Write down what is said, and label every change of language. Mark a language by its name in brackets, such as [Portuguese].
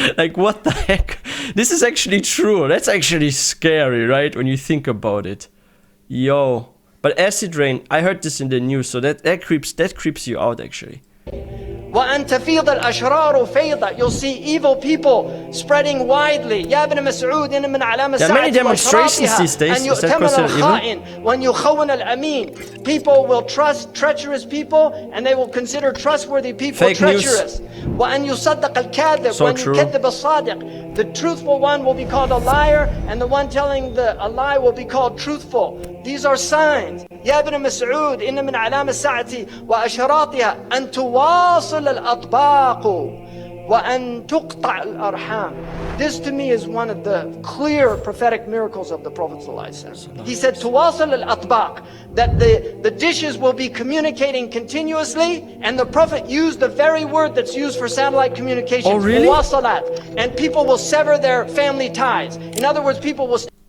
[English] Like what the heck? This is actually true. That's actually scary, right? When you think about it. Yo. But acid rain, I heard this in the news, so that creeps you out actually. [Arabic] وأن تفيض الأشرار فيضا. [English] You'll see evil people spreading widely. [Arabic] يا ابن مسعود إن من علامة الساعة وأشراطها أن يؤتمن الخائن وأن يخون الأمين. [English] People will trust treacherous people and they will consider trustworthy people treacherous. [Arabic] وأن يصدق الكاذب وأن يكذب الصادق. [English] The truthful one will be called a liar and the one telling a lie will be called truthful. These are signs. [Arabic] يا ابن مسعود إن من علامة الساعة وأشراطها أن تواصل الأطباق وأن تقطع الأرحام. [English] This to me is one of the clear prophetic miracles of the Prophet ﷺ. He said [Arabic] تواصل الأطباق, [English] that the dishes will be communicating continuously, and the Prophet used the very word that's used for satellite communications. Oh, really? [Arabic] مواصلات. [English] And people will sever their family ties. In other words, people will